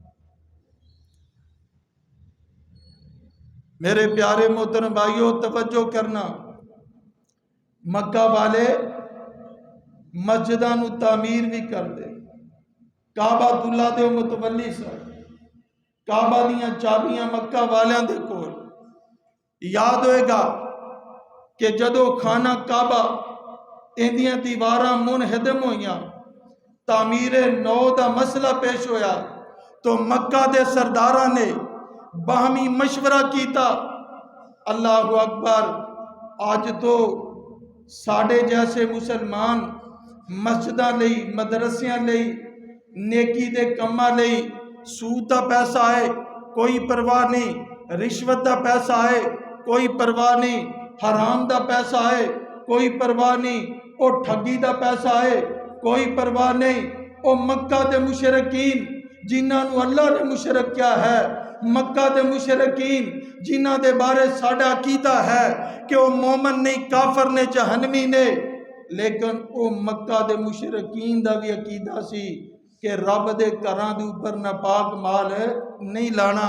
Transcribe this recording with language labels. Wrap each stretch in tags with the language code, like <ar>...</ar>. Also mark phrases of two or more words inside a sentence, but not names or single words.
<pa>میرے پیارے محترم بھائیو توجہ کرنا، مکہ والے مسجداں نو تعمیر بھی کر دے، کعبہ اللہ دے متولی سن، کعبہ دیاں چابیاں مکہ والیاں دے کول۔ یاد ہوئے گا کہ جدو خانہ کعبہ اندیاں دیواراں منہدم ہویاں، تعمیر نو دا مسئلہ پیش ہویا، تو مکہ دے سرداراں نے باہمی مشورہ کیتا، اللہ اکبر، آج تو ساڑھے جیسے مسلمان مسجداں لئی، مدرسیاں لئی، نیکی دے کماں لئی سود دا پیسہ آئے کوئی پرواہ نہیں، رشوت دا پیسہ آئے کوئی پرواہ نہیں، حرام دا پیسہ آئے کوئی پرواہ نہیں، او ٹھگی دا پیسہ آئے کوئی پرواہ نہیں۔ او مکہ دے مشرکین جنہاں نو اللہ نے مشرک کیا ہے، مکہ دے مشرکین جنہاں دے بارے ساڑھا عقیدہ ہے کہ وہ مومن نہیں، کافر نے، جہنمی نے، لیکن او مکہ دے مشرکین دا بھی عقیدہ سی کہ رب دے گھراں دے اوپر ناپاک مال نہیں لانا۔</pa>